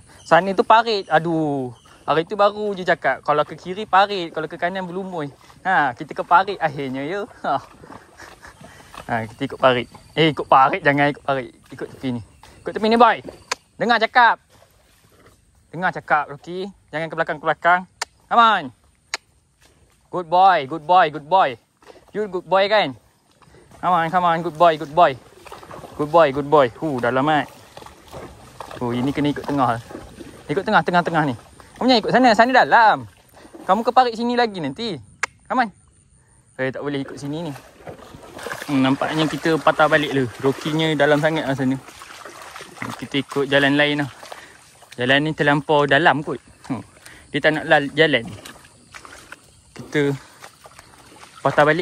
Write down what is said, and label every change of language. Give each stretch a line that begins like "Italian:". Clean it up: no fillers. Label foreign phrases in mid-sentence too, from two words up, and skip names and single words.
Malay: Sana tu parit. Aduh. Hari tu baru je cakap. Kalau ke kiri parit. Kalau ke kanan berlumui. Ha, kita ke parit akhirnya ya. Ha, kita ikut parit. Ikut parit. Jangan ikut parit. Ikut tepi ni. Ikut tepi ni boy. Dengar cakap Rocky. Jangan ke belakang.
English: Come on. Good boy. You good boy kan? Come on. Good boy. Good boy.
Malay: Dalam mat. Ini kena ikut tengah. Ikut tengah ni. Kamu jangan ikut sana dalam. Kamu ke parit sini lagi nanti.
English: Come on.
Malay: Tak boleh ikut sini ni. Nampaknya kita patah balik lah. Rokinya dalam sangat lah sana. Kita ikut jalan lain lah. Jalan ni terlampau dalam kot. Dia tak nak jalan. Kita patah balik.